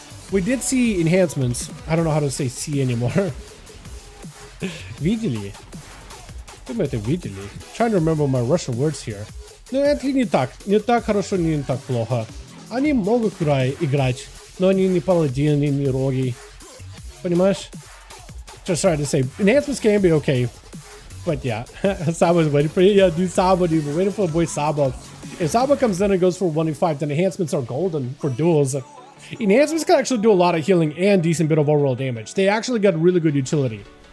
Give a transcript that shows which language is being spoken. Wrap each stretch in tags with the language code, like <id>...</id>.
<en>We did see enhancements. I don't know how to say see anymore.</en> <ru>Видели? Как мы это видели?</ru> <en>Trying to remember my Russian words here.</en> <ru>Но это не так хорошо, не так плохо. Они могут играть, но они не паладины, не роги. Понимаешь?</ru> <en>Just trying to say, enhancements can be okay. But yeah, Saba's waiting for you. Yeah, dude, Saba, dude, we're waiting for the boy Saba. If Saba comes in and goes for 1v5, then enhancements are golden for duels. Enhancements can actually do a lot of healing and decent bit of overall damage. They actually got really good utility.</en>